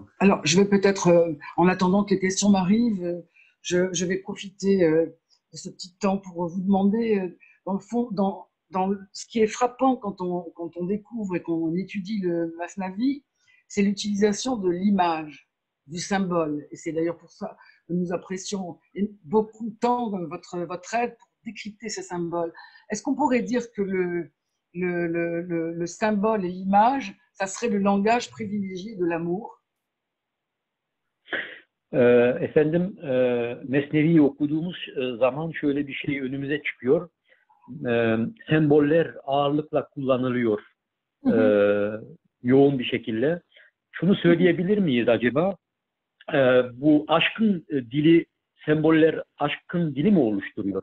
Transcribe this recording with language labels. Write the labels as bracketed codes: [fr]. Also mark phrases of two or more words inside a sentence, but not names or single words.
[fr] Alors, je vais peut-être, en attendant que les questions m'arrivent, je vais profiter de ce petit temps pour vous demander, dans le fond, dans ce qui est frappant quand on découvre et qu'on étudie le Masnavi, c'est l'utilisation de l'image, du symbole. Et c'est d'ailleurs pour ça que nous apprécions beaucoup tant votre aide pour décrypter ces symboles. Est-ce qu'on pourrait dire que le symbole et l'image, ça serait le langage privilégié de l'amour? [tr] Efendim, Mesnevi'yi okuduğumuz zaman şöyle bir şey önümüze çıkıyor. Semboller ağırlıkla kullanılıyor yoğun bir şekilde. Şunu söyleyebilir miyiz acaba? Bu aşkın dili, semboller aşkın dili mi oluşturuyor?